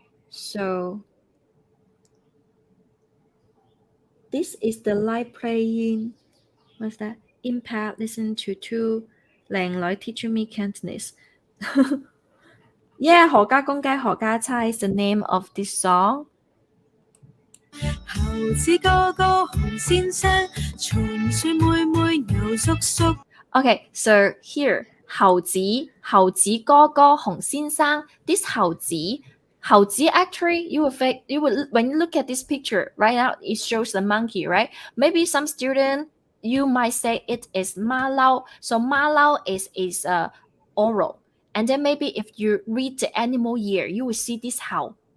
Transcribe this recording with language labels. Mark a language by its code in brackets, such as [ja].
[en] So this is the light playing. What's that? Impact. Listen to two 靚女 teaching me Cantonese. Yeah, 何家公雞何家猜 is the name of this song. [yue] 猴子哥哥熊先生，松鼠妹妹牛叔叔. [en] Okay, so here 猴子哥哥熊先生. This 猴子 actually you will when you look at this picture right now it shows the monkey, right? Maybe some student you might say it is ma lao. So ma lao is oral. And then maybe if you read the animal year, you will see this how.